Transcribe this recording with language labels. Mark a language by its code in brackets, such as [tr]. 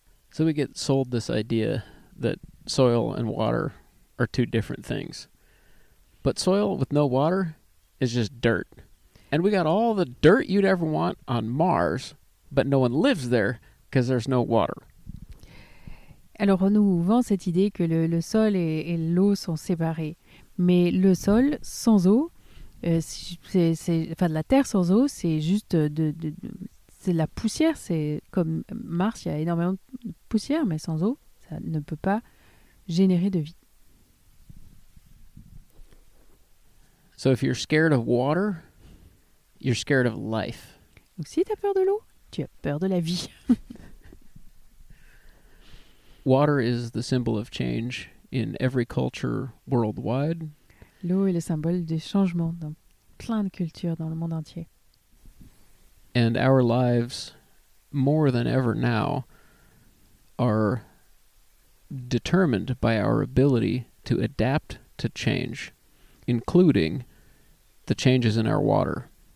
[en] So we get sold this idea that soil and water are two different things. But soil with no water is just dirt. And we got all the dirt you'd ever want on Mars, but no one lives there because there's no water. [fr] Alors on nous vend cette idée que le sol et l'eau sont séparés. Mais le sol sans eau, enfin de la terre sans eau, c'est juste c'est de la poussière. C'est comme Mars, il y a énormément de poussière, mais sans eau, ça ne peut pas générer de vie. [en] So if you're scared of water, you're scared of life. [fr] Donc si tu as peur de l'eau, tu as peur de la vie. [en] Water is the symbol of change in every culture worldwide. [fr] L'eau est le symbole des changements dans plein de cultures dans le monde entier. [en] And our lives, more than ever now, are determined by our ability to adapt to change, including the changes in our water.